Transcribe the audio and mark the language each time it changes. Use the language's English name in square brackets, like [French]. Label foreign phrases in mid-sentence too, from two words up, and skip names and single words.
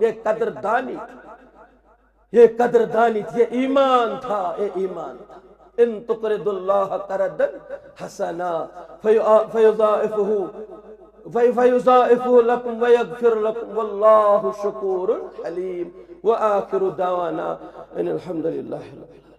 [Urdu] یہ قدر دانی یہ قدر دانی تھی یہ ایمان تھا یہ ایمان تھا. [Arabic] ان تقرض اللہ قرضا حسنا فیضاعفه لكم ويغفر لكم والله شكور حليم. وآخر دعوانا ان الحمد لله رب العالمين.